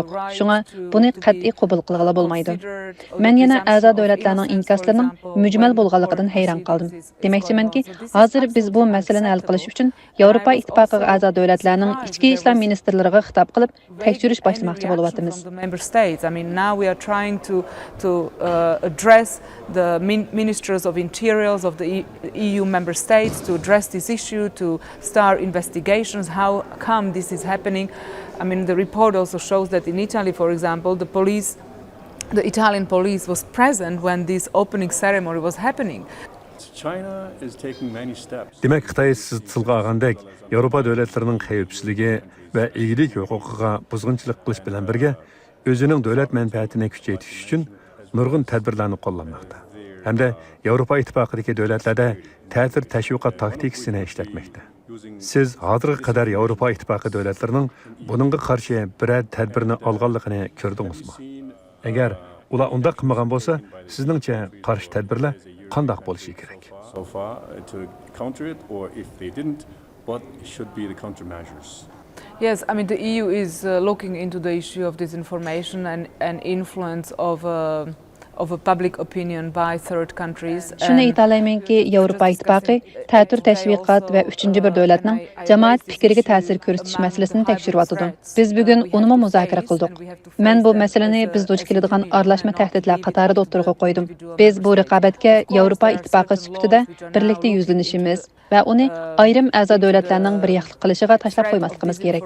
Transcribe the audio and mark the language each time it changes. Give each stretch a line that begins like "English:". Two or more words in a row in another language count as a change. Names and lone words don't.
Uzbek: Shunga buni qat'iy qabul qilg'ili bo'lmaydi. Men yana a'zo davlatlarning inkoslarining mujmal bo'lganligidan hayron qoldim. Demakchimanki, hozir biz bu masalani hal qilish uchun Yevropa Ittifoqiga a'zo davlatlarning ichki ishlar ministrlariga xitob qilib tekshirish boshlamoqchi bo'lyapmiz.
English: I mean, now we are trying to address the ministers of interiors of the EU member states to address this issue, to start investigations. How come this is happening? I mean, the report also shows that in Italy, for example, the Italian police was present when this opening ceremony was happening. China is taking many steps.
Uzbek: Demak, Xitoy siz tilga olgandek, Yevropa davlatlarining xavfsizligi va egalik huquqiga buzg'unchilik qilish bilan birga o'zining davlat manfaatini kuchaytirish uchun nurg'un tadbirlarni qo'llamoqda. Hamda Yevropa Ittifoqidagi davlatlarda ta'sir tashviqot taktikasini ishlatmoqda. Siz hozirga qadar Yevropa Ittifoqi davlatlarining buningga qarshi biror tadbirni olganligini ko'rdingizmi? Agar ular unda qilmagan bo'lsa, sizningcha qarshi tadbirlar qanday bo'lishi kerak?
English: So far to counter it, or if they didn't, what should be the countermeasures? Yes, I mean, the EU is looking into the issue of disinformation and influence of a public opinion by third countries.
Uzbek: Shuni aytalaymanki, Yevropa Ittifoqi ta'tir tashviqot va 3-chi bir davlatning jamoat fikriga ta'sir ko'rsatish masalasini tekshiryapti. Biz bugun uni muzokara qildik. Men bu masalani biz duch keladigan aralashma tahdidlar qatorida o'tirg'a qo'ydim. Biz bu raqobatga Yevropa Ittifoqi sifatida birlikda yuzlanishimiz va uni ayrim a'zo davlatlarning bir yaxlit qilishiga tashlab qo'ymasligimiz kerak.